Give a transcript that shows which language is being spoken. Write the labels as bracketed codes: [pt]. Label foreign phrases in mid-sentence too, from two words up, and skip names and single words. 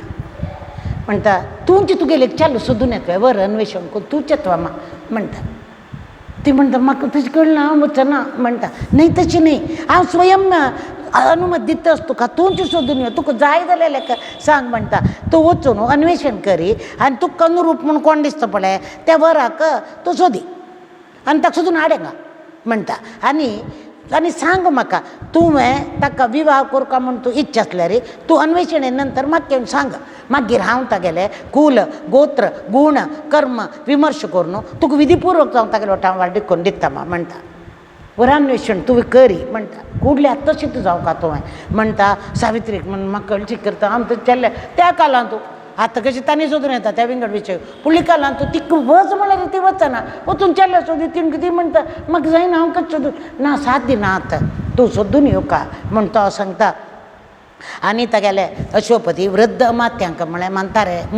[kok] म्हणटा तुमची तुगेले चालू सोदून येतोय वर अन्वेषण करून तूंच येतवा म्हणटा ती म्हणटा म्हाका तशें कळना हांव वचना म्हणटा नाही तशी नाही हांव स्वयं अनुमती दितास तुका तूंच सोदून यो तुका जाय जाल्यार सांग म्हणटा तूं वचून अन्वेषण करी आनी तुका अनुरूप म्हूण कोण दिसता पळय त्या वराक तूं सोदी आनी ताका सोदून हाडेंगा म्हणटा आनी सांग म्हाका तुवें ताका विवाह करता म्हूण तूं इच्छा आसल्यार तूं अन्वेषणे नंतर म्हाका येवन सांग मागीर हांव तागेलें कुल गोत्र गुण कर्म विमर्श करून तुका विधीपूर्वक जावन तागेलो टायम वाडीक करून दिता म्हणटा वरान्वेषण तुवें करी म्हणटा कुडल्या तशें तूं जावका तुवें म्हणटा सावित्रीक म्हण म्हाका कळची करता आमचे चेल्ले त्या कालांत तूं आतां कशें तांणी सोदून येता त्या विंगड विशय फुडल्या कालांत तूं तिका वच म्हळ्यार ती वचना वचून चेल्ले सोदी ती म्हणटा म्हाका जायना हांव कशें सोदून ना साथ दिना आतां तूं सोदून येवका म्हूण तो सांगता आनी तागेले अश्वपती वृद्ध अमात्यांक म्हळ्यार मानतारे